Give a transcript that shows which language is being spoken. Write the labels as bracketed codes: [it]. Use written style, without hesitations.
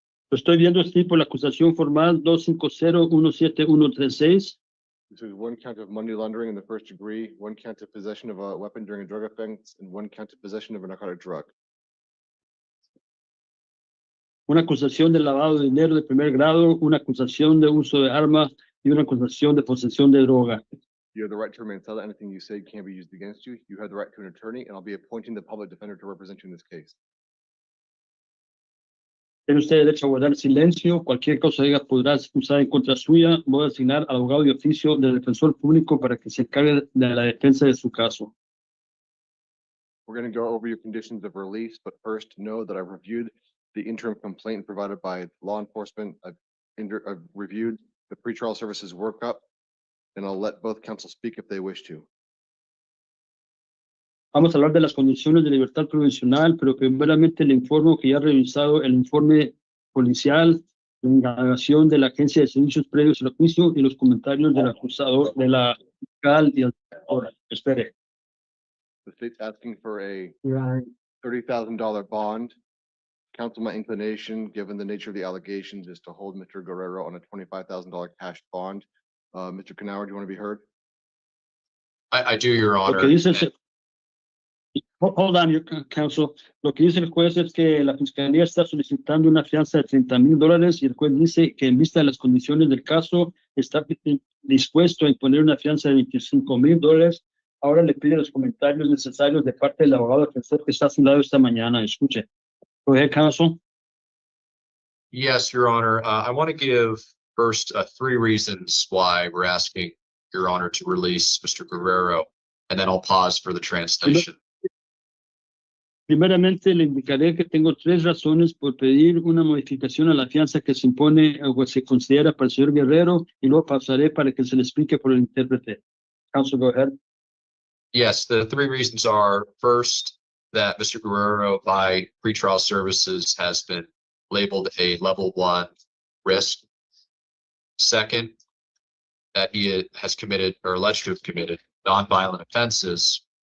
[es] Lo estoy viendo así por la acusación formal 250-17136. [en] This is one count of money laundering in the first degree, one count of possession of a weapon during a drug offense, and one count of possession of a narcotic drug. [es] una acusación de lavado de dinero de primer grado, una acusación de uso de arma y una acusación de posesión de droga. [en] You have the right to remain silent. Anything you say can be used against you. You have the right to an attorney, and I'll be appointing the public defender to represent you in this case. [es] Tiene usted derecho a guardar silencio. Cualquier cosa diga podrá ser usada en contra suya. Voy a asignar al abogado de oficio del defensor público para que se encargue de la defensa de su caso. [en] We're going to go over your conditions of release, but first know that I've reviewed the interim complaint provided by law enforcement. I've reviewed the pretrial services workup, and I'll let both counsel speak if they wish to. [es] Vamos a hablar de las condiciones de libertad provisional, pero primeramente le informo que ya he revisado el informe policial, la indagación de la Agencia de Servicios Previos al Juicio y los comentarios del acusador, de la fiscal y el doctor. Espere. [en] The state's asking for a $30,000 bond. Counsel, my inclination, given the nature of the allegations, is to hold Mr. Guerrero on a $25,000 cash bond. Mr. Knauer, do you want to be heard? I do, Your Honor. [es] Lo que dice el [en] Hold on, your counsel. [es] Lo que dice el juez es que la fiscalía está solicitando una fianza de $30,000 y el juez dice que en vista de las condiciones del caso está dispuesto a imponer una fianza de $25,000. Ahora le pide los comentarios necesarios de parte del abogado defensor que está a su lado esta mañana. Escuche. [en] Go ahead, counsel. Yes, Your Honor. I want to give first 3 reasons why we're asking Your Honor to release Mr. Guerrero, and then I'll pause for the translation. [es] Primeramente, le indicaré que tengo 3 razones por pedir una modificación a la fianza que se impone o se considera para el señor Guerrero, y luego pasaré para que se le explique por el intérprete. [en] Counsel, go ahead. Yes, the 3 reasons are, first, that Mr. Guerrero by pretrial services has been labeled a level 1 risk. Second, that he has committed or alleged to have committed nonviolent offenses.